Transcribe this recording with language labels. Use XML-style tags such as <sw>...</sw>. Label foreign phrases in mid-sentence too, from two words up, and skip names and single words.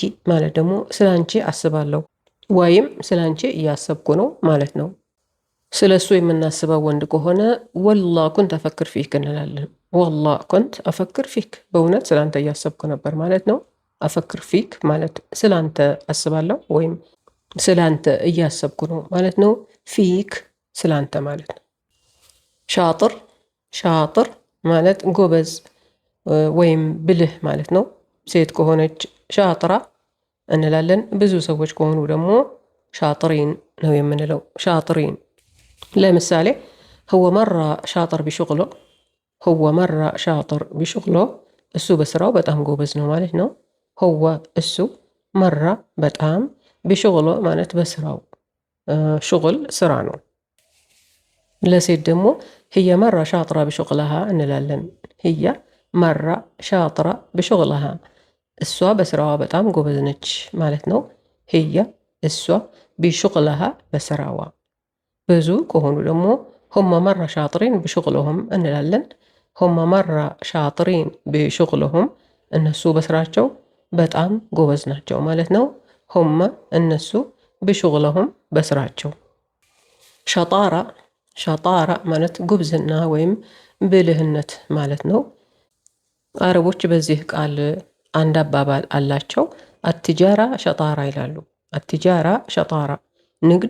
<am>ማለት ደግሞ ስላንቺ አስባለሁ ወይም ስላንቺ እያሰብኩ ነው ማለት ነው። ስለ እሱ የምናስበው ወንድ ከሆነ</am> <ar>والله كنت أفكر فيك</ar> <am>እንላለን።</am> <ar>والله كنت أفكر فيك</ar> <am>በእውነት ስላንተ እያሰብኩ ነበር ማለት ነው።</am> <ar>أفكر فيك</ar> <am>ማለት ስላንተ አስባለሁ ወይም ስላንተ እያሰብኩ ነው ማለት ነው። ፊክ ስላንተ ማለት ነው። ሻጥር ማለት ጎበዝ ወይም ብልህ ማለት ነው። ሴት ከሆነች ሻጥራ እንላለን። ብዙ ሰዎች ከሆኑ ደግሞ ሻጥሪን ነው የምንለው። ሻጥሪን ለምሳሌ</am> <ar>هو مرة شاطر بشغله، هو مرة شاطر بشغله</ar> <am>እሱ በስራው በጣም ጎበዝ ነው ማለት ነው። هو እሱ፣ መራ በጣም፣ بشغله ማለት በስራው። ሽغል ስራ ነው። ለሴት ደግሞ</am> <ar>هي مرة شاطرة بشغلها</ar> <am>እንላለን።</am> <ar>هي مرة شاطرة بشغلها</ar> <am>እሷ በስራዋ በጣም ጎበዝ ነች ማለት ነው። هي እሷ፣ بشغلها በስራዋ። ብዙ ከሆኑ ደግሞ</am> <ar>هم مرة شاطرين بشغلهم</ar> <am>እንላለን።</am> <ar>هم مرة شاطرين بشغلهم</ar> <am>እነሱ በስራቸው በጣም ጎበዝ ናቸው ማለት ነው። هم እነሱ፣ بشغلهم በስራቸው። ሸጣራ ማለት ጉብዝና ወይም ብልህነት ማለት ነው። አረቦች በዚህ ቃል አንድ አባባል አላቸው።</am> <ar>التجارة شطارة</ar> <am>ይላሉ።</am> <ar>التجارة شطارة</ar> <am>ንግድ</am>